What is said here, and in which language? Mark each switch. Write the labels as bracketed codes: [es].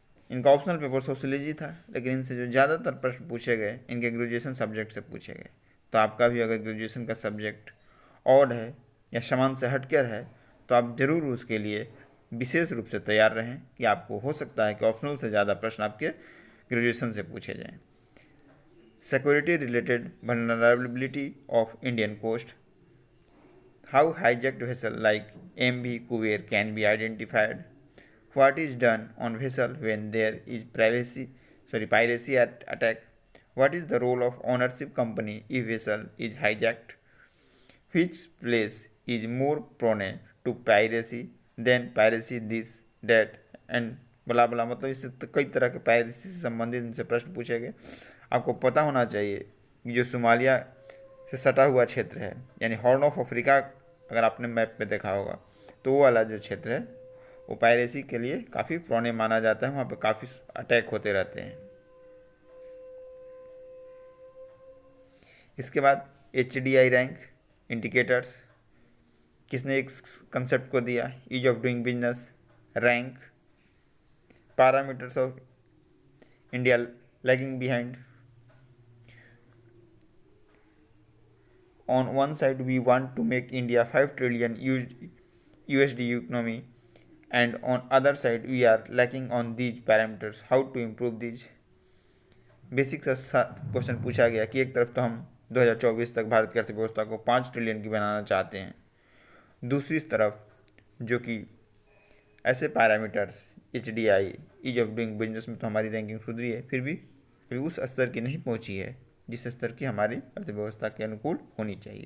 [hi] इनका optional paper sociology था, लेकिन इनसे जो ज़्यादातर प्रश्न पूछे गए इनके ग्रेजुएशन सब्जेक्ट से पूछे गए। तो आपका भी अगर ग्रेजुएशन का सब्जेक्ट ऑड है या समान से हटकर है तो आप ज़रूर उसके लिए विशेष रूप से तैयार रहें कि आपको हो सकता है कि ऑप्शनल से ज़्यादा प्रश्न आपके ग्रेजुएशन से पूछे जाएँ। Security related [en] vulnerability of Indian coast, how hijacked vessel like MV Kuber can be identified, what is done on vessel when there is piracy attack, what is the role of ownership company if vessel is hijacked, which place is more prone to piracy than piracy, this, that, and [hi] बला बला, मतलब इससे तो कई तरह के piracy से संबंधित इनसे प्रश्न पूछे गए। आपको पता होना चाहिए कि जो सोमालिया से सटा हुआ क्षेत्र है, यानी हॉर्न ऑफ अफ्रीका, अगर आपने मैप में देखा होगा तो वो वाला जो क्षेत्र है वो पायरेसी के लिए काफ़ी पुराने माना जाता है, वहाँ पे काफ़ी अटैक होते रहते हैं। इसके बाद HDI रैंक इंडिकेटर्स, किसने एक कंसेप्ट को दिया, ease of doing business, rank, parameters of India lagging behind. [en] On one side, we want to make India 5 trillion USD economy, and on other side, we are lacking on these parameters. How to improve these? [hi] Basic सा question पूछा गया कि एक तरफ तो हम 2024 तक भारत की अर्थव्यवस्था को 5 ट्रिलियन की बनाना चाहते हैं, दूसरी तरफ जो कि ऐसे parameters HDI, ease of doing business में तो हमारी रैंकिंग सुधरी है, फिर भी अभी उस स्तर की नहीं पहुंची है जिस स्तर की हमारी अर्थव्यवस्था के अनुकूल होनी चाहिए।